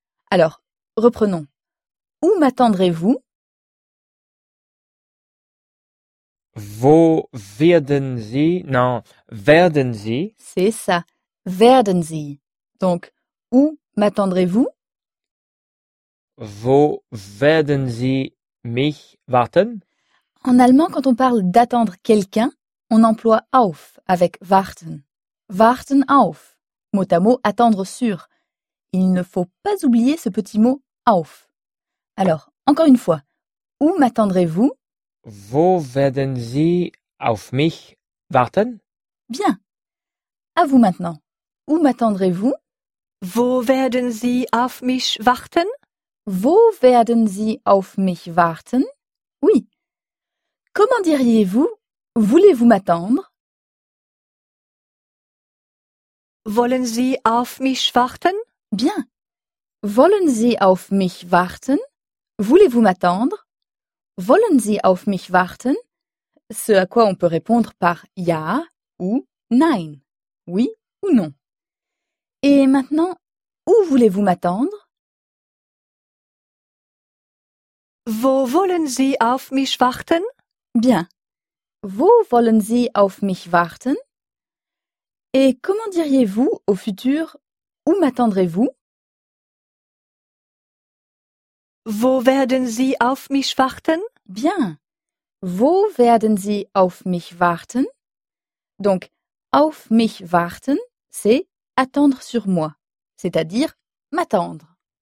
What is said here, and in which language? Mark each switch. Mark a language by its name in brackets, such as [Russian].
[French] Alors, reprenons. Où m'attendrez-vous? [German] Wo werden Sie? Non, werden Sie? [French] C'est ça, [German] werden Sie. [French] Donc, où m'attendrez-vous? [German] Wo werden Sie mich warten? [French] En allemand, quand on parle d'attendre quelqu'un, on emploie auf avec warten. [German] Warten auf, [French] mot à mot attendre sur. Il ne faut pas oublier ce petit mot auf. Alors, encore une fois, où m'attendrez-vous? [German] Wo werden Sie auf mich warten? [French] Bien. À vous maintenant. Où m'attendrez-vous? [German] Wo werden Sie auf mich warten? Wo werden Sie auf mich warten? [French] Oui. Comment diriez-vous? Voulez-vous m'attendre? [German] Wollen Sie auf mich warten? [French] Bien. [German] Wollen Sie auf mich warten? [French] Voulez-vous m'attendre? [German] Wollen Sie auf mich warten? [French] Ce à quoi on peut répondre par ja ou nein. Oui ou non. Et maintenant, où voulez-vous m'attendre? [German] Wo wollen Sie auf mich warten? [French] Bien. [German] Wo wollen Sie auf mich warten? [French] Et comment diriez-vous au futur, où m'attendrez-vous? [German] Wo werden Sie auf mich warten? [French] Bien. [German] Wo werden Sie auf mich warten? [French] Donc, [German] auf mich warten, [French] c'est attendre sur moi, c'est-à-dire m'attendre.